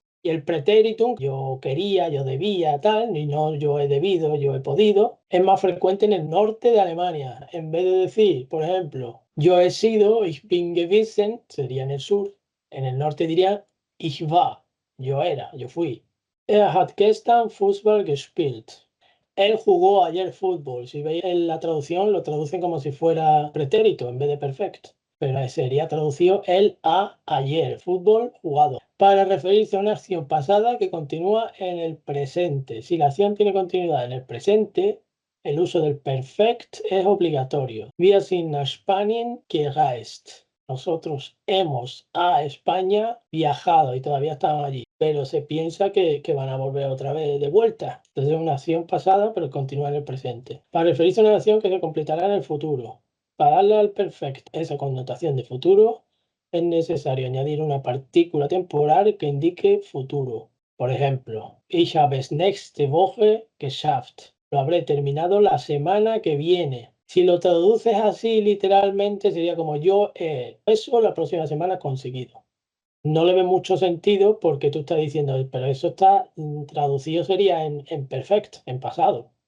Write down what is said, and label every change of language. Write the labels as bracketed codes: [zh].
[es] Y el pretéritum, yo quería, yo debía, tal, y no yo he debido, yo he podido, es más frecuente en el norte de Alemania. En vez de decir, por ejemplo, yo he sido, [de] ich bin gewesen, [es] sería en el sur. En el norte diría, [de] ich war, [es] yo era, yo fui. [de] Er hat gestern Fußball gespielt. [es] Él jugó ayer fútbol. Si veis en la traducción, lo traducen como si fuera pretérito en vez de perfecto. Pero sería traducido él a ayer, fútbol jugado, para referirse a una acción pasada que continúa en el presente. Si la acción tiene continuidad en el presente, el uso del perfect es obligatorio. [de] Wir sind nach Spanien gereist. [es] Nosotros hemos a España viajado y todavía estamos allí, pero se piensa que van a volver otra vez de vuelta. Entonces es una acción pasada, pero continúa en el presente. Para referirse a una acción que se completará en el futuro. Para darle al perfect esa connotación de futuro, es necesario añadir una partícula temporal que indique futuro. Por ejemplo, [de] ich habe es nächste Woche geschafft. [es] Lo habré terminado la semana que viene. Si lo traduces así literalmente sería como yo he eso la próxima semana conseguido. No le ve mucho sentido porque tú estás diciendo, pero eso está traducido sería en perfecto, en pasado.